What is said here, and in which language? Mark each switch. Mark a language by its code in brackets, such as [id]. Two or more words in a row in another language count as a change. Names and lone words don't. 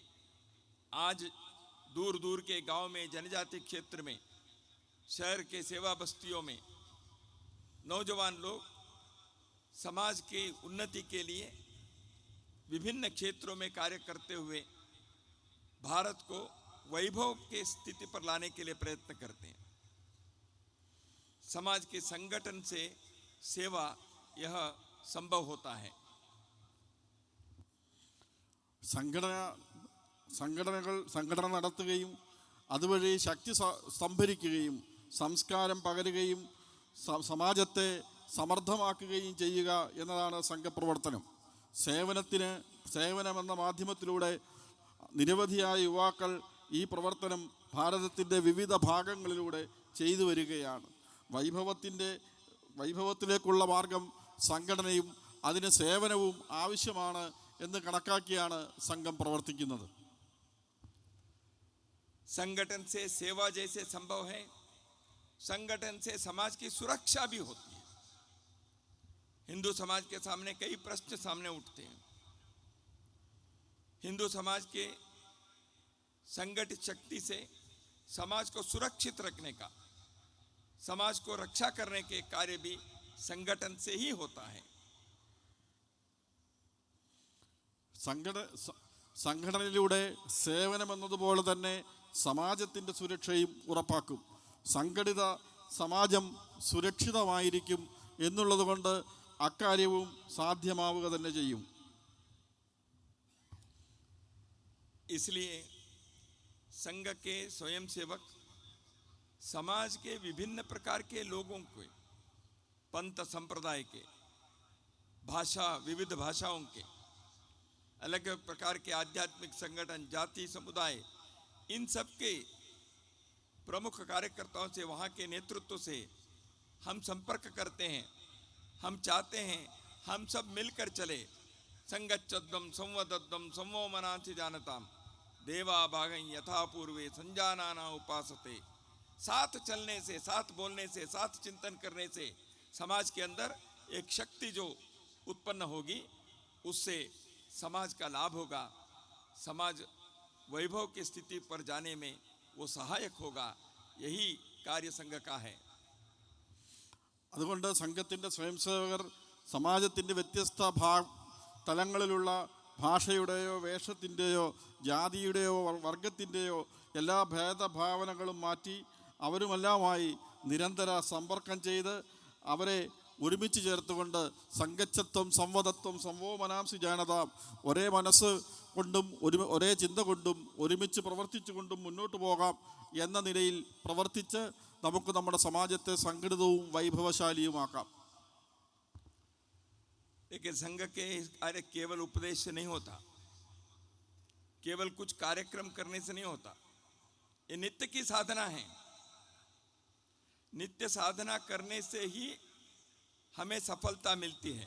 [hi] आज दूर दूर के गांव में, जनजाति क्षेत्र में, शहर के सेवा बस्तियों में नौजवान लोग समाज की उन्नति के लिए विभिन्न क्षेत्रों में कार्य करते हुए भारत को वैभव की स्थिति पर लाने के लिए प्रयत्न करते हैं. समाज के संगठन से सेवा यह संभव होता है. [ml] സംഘടന നടത്തുകയും അതുവഴി ശക്തി സംഭരിക്കുകയും സംസ്കാരം പകരുകയും സമാജത്തെ സമർത്ഥമാക്കുകയും ചെയ്യുക എന്നതാണ് സംഘപ്രവർത്തനം. സേവനമെന്ന മാധ്യമത്തിലൂടെ നിരവധിയായ യുവാക്കൾ ഈ പ്രവർത്തനം ഭാരതത്തിൻ്റെ വിവിധ ഭാഗങ്ങളിലൂടെ ചെയ്തു വരികയാണ്. വൈഭവത്തിലേക്കുള്ള മാർഗം സംഘടനയും അതിന് സേവനവും ആവശ്യമാണ് എന്ന് കണക്കാക്കിയാണ് സംഘം പ്രവർത്തിക്കുന്നത്. [hi] संगठन से सेवा जैसे संभव है, संगठन से समाज की सुरक्षा भी होती है। हिंदू समाज के सामने कई प्रश्न सामने उठते हैं। हिंदू समाज के संगठित शक्ति से समाज को सुरक्षित रखने का, समाज को रक्षा करने के कार्य भी संगठन से ही होता है। സംഘടനയിലൂടെ സേവനമെന്നതുപോലെ തന്നെ സമാജത്തിൻ്റെ സുരക്ഷയും ഉറപ്പാക്കും. സംഘടിത സമാജം സുരക്ഷിതമായിരിക്കും എന്നുള്ളതുകൊണ്ട് അക്കാര്യവും സാധ്യമാവുക തന്നെ ചെയ്യും. इसलिए संघ के स्वयंसेवक समाज के विभिन्न प्रकार के लोगों को, पंथ संप्रदाय के, विविध भाषाओं के, अलग अलग प्रकार के आध्यात्मिक संगठन, जाति, समुदाय, इन सब के प्रमुख कार्यकर्ताओं से, वहाँ के नेतृत्व से हम संपर्क करते हैं। हम चाहते हैं हम सब मिलकर चले। [sa] संगच्छद्वं संवदद्वं संवो मनांसि जानताम देवा भागं यथा पूर्वे संजानाना उपासते। [hi] साथ चलने से, साथ बोलने से, साथ चिंतन करने से समाज के अंदर एक शक्ति जो उत्पन्न होगी, उससे समाज का लाभ होगा। समाज वैभव की स्थिति पर जाने में वो सहायक होगा। यही कार्य संघ का है। [ml] അതുകൊണ്ട് സംഘത്തിൻ്റെ സ്വയംസേവകർ സമാജത്തിൻ്റെ വ്യത്യസ്ത തലങ്ങളിലുള്ള ഭാഷയുടെയോ വേഷത്തിൻ്റെയോ ജാതിയുടെയോ വർഗത്തിൻ്റെയോ എല്ലാ ഭേദഭാവനകളും മാറ്റി അവരുമെല്ലാമായി നിരന്തര സമ്പർക്കം ചെയ്ത് അവരെ ഒരുമിച്ച് ചേർത്തുകൊണ്ട് [sa] संगच्छध्वं संवदध्वं संवो मनांसि जानताम्, [ml] ഒരേ മനസ്സ് കൊണ്ടും ഒരേ ചിന്ത കൊണ്ടും ഒരുമിച്ച് പ്രവർത്തിച്ചുകൊണ്ടും മുന്നോട്ട് പോകാം എന്ന നിലയിൽ പ്രവർത്തിച്ച് നമുക്ക് നമ്മുടെ സമാജത്തെ സംഘടിതവും വൈഭവശാലിയുമാക്കാം. [hi] लेकिन संघ के कार्य केवल उपदेश से नहीं होता, केवल कुछ कार्यक्रम करने से नहीं होता। ये नित्य की साधना है। नित्य साधना करने से ही हमें सफलता मिलती है।